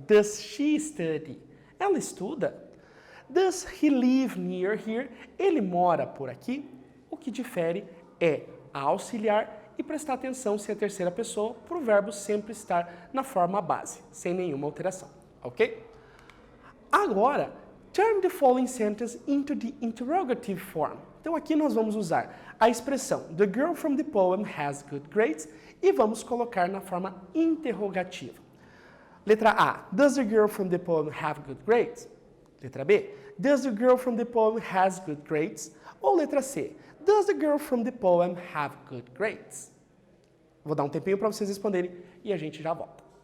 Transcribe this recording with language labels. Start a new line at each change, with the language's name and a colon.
English: Does she study?
Portuguese: Ela estuda.
English: Does he live near here?
Portuguese: Ele mora por aqui? O que difere é a auxiliar e prestar atenção se é a terceira pessoa para o verbo sempre estar na forma base, sem nenhuma alteração, ok?
English: Agora, turn the following sentence into the interrogative form.
Portuguese: Então aqui nós vamos usar a expressão
English: the girl from the poem has good grades
Portuguese: e vamos colocar na forma interrogativa. Letra A,
English: does the girl from the poem have good grades?
Portuguese: Letra B,
English: does the girl from the poem has good grades?
Portuguese: Ou letra C,
English: does the girl from the poem have good grades?
Portuguese: Vou dar um tempinho para vocês responderem e a gente já volta.